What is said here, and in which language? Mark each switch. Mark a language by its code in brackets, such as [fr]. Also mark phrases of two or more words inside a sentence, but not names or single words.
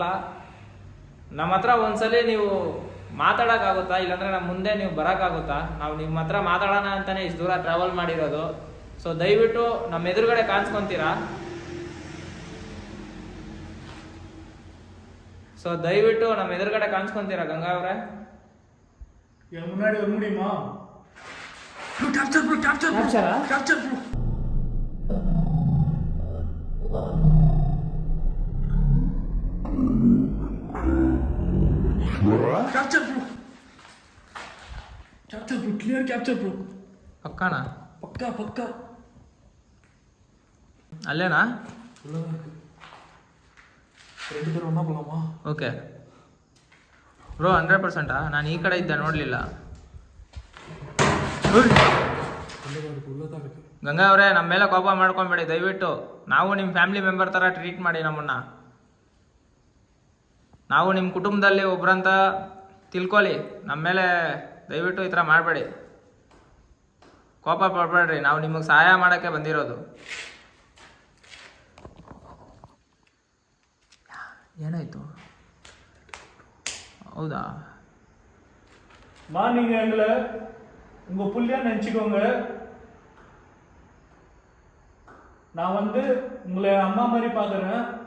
[kn] ನಮ್ಮ ಹತ್ರ ಒಂದ್ಸಲಿ ನೀವು ಮಾತಾಡೋಕ್ಕಾಗುತ್ತಾ, ಇಲ್ಲಾಂದರೆ ನಮ್ಮ ಮುಂದೆ ನೀವು ಬರೋಕ್ಕಾಗುತ್ತಾ? ನಾವು ನಿಮ್ಮ ಹತ್ರ ಮಾತಾಡೋಣ ಅಂತಲೇ ಇಷ್ಟು ದೂರ ಟ್ರಾವೆಲ್ ಮಾಡಿರೋದು. ಸೊ ದಯವಿಟ್ಟು ನಮ್ಮ ಎದುರುಗಡೆ ಕಾಣಿಸ್ಕೊತೀರಾ? ಗಂಗಾ ಅವರೇ? [ta] முன்னாடி வர முடியுமா? [en] capture bro, capture bro, capture bro. Capture bro, capture bro, clear capture bro. [kn] ಪಕ್ಕಾನಾ? ಪಕ್ಕಾ ಅಲ್ಲೇನಾ? [ta] ரெண்டு பேரும் ஒன்றா போகலாமா? [en] okay bro, [kn] 100%. ನಾನು ಈ ಕಡೆ ಇದ್ದೆ, ನೋಡಲಿಲ್ಲ. ಗಂಗಾ ಅವರೇ, ನಮ್ಮ ಮೇಲೆ ಕೋಪ ಮಾಡ್ಕೊಬೇಡಿ ದಯವಿಟ್ಟು. ನಾವು ನಿಮ್ಮ [en] family member [kn] ಥರ ಟ್ರೀಟ್ ಮಾಡಿ ನಮ್ಮನ್ನು. ನಾವು ನಿಮ್ಮ ಕುಟುಂಬದಲ್ಲಿ ಒಬ್ರಂತ ತಿಳ್ಕೊಳ್ಳಿ. ನಮ್ಮ ಮೇಲೆ ದಯವಿಟ್ಟು ಈ ಥರ ಮಾಡಬೇಡಿ, ಕೋಪ ಪಡಬೇಡ್ರಿ. ನಾವು ನಿಮಗೆ ಸಹಾಯ ಮಾಡೋಕ್ಕೆ ಬಂದಿರೋದು. ಏನಾಯಿತು? ಹೌದா? [ta] நீங்க எங்களை உங்க புள்ளியா நினைச்சுக்கோங்க. நான் உங்களை அம்மா மாதிரி பாக்குறேன்.